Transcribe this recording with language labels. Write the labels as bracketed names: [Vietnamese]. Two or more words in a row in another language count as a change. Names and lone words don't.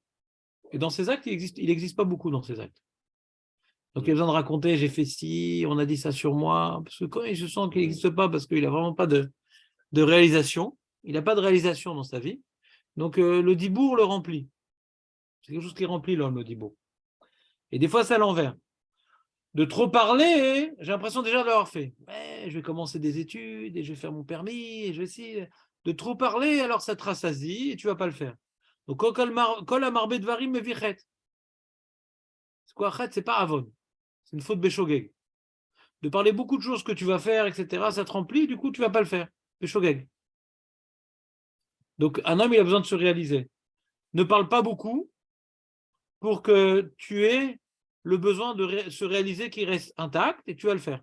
[French] Et dans ses actes, il n'existe pas beaucoup dans ses actes. Donc il a besoin de raconter, j'ai fait ci, on a dit ça sur moi, parce que quand il se sent qu'il n'existe pas, parce qu'il n'a vraiment pas de réalisation, il n'a pas de réalisation dans sa vie, donc le dibourg le remplit. C'est quelque chose qui remplit l'homme, le dibo. Et des fois, c'est à l'envers. De trop parler, j'ai l'impression déjà de l'avoir fait. Ouais, je vais commencer des études et je vais faire mon permis et je vais essayer de trop parler, alors ça te rassasie et tu ne vas pas le faire. Donc, [Hebrew] כל המרבה דברים מביא חטא. [French] C'est quoi chet? C'est pas avon. C'est une faute béchogeg. De parler beaucoup de choses que tu vas faire, etc., ça te remplit, du coup, tu ne vas pas le faire. Béchogeg. Donc, un homme, il a besoin de se réaliser. Ne parle pas beaucoup pour que tu aies le besoin de se réaliser qu'il reste intact et tu vas le faire.